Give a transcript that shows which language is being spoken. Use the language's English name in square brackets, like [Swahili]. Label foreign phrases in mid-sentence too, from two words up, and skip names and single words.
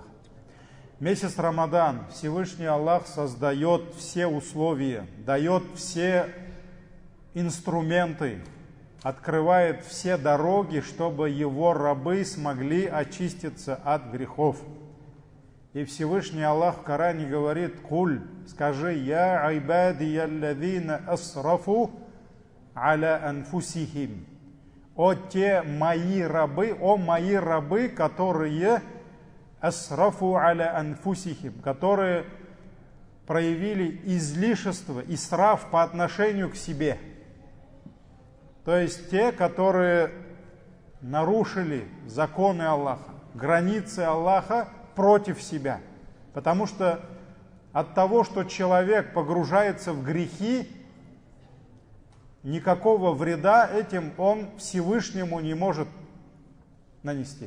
[Russian] Месяц Рамадан, Всевышний Аллах создает все условия, дает все инструменты, открывает все дороги, чтобы его рабы смогли очиститься от грехов. И Всевышний Аллах в Коране говорит: «Куль, скажи, [Arabic] يا عبادي الذين أسرفوا على أنفسهم». [Russian] О мои рабы, которые [Arabic] أسرفوا على أنفسهم, [Russian] которые проявили излишество, исраф по отношению к себе. То есть те, которые нарушили законы Аллаха, границы Аллаха против себя. Потому что от того, что человек погружается в грехи, никакого вреда этим он Всевышнему не может нанести.